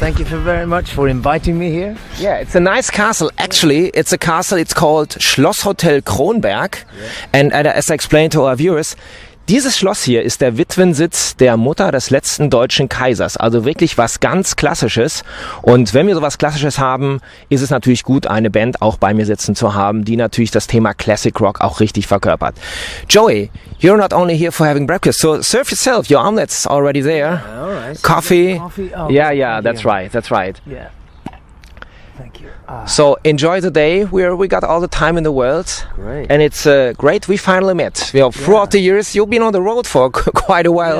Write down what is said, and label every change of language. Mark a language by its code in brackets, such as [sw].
[en] Thank you very much for inviting me here. Yeah, it's a nice castle. Actually, it's a castle. It's called Schloss Hotel Kronberg. Yeah. And as I explained to our viewers, [de] dieses Schloss hier ist der Witwensitz der Mutter des letzten deutschen Kaisers. Also wirklich was ganz Klassisches. Und wenn wir sowas Klassisches haben, ist es natürlich gut, eine Band auch bei mir sitzen zu haben, die natürlich das Thema Classic Rock auch richtig verkörpert. [en] Joey, you're not only here for having breakfast, so serve yourself. Your omelet's already there. All right. Coffee. Oh, Yeah, that's right. Yeah. Thank you. So enjoy the day. We got all the time in the world. Great. And it's great we finally met. Throughout the years, you've been on the road for quite a while.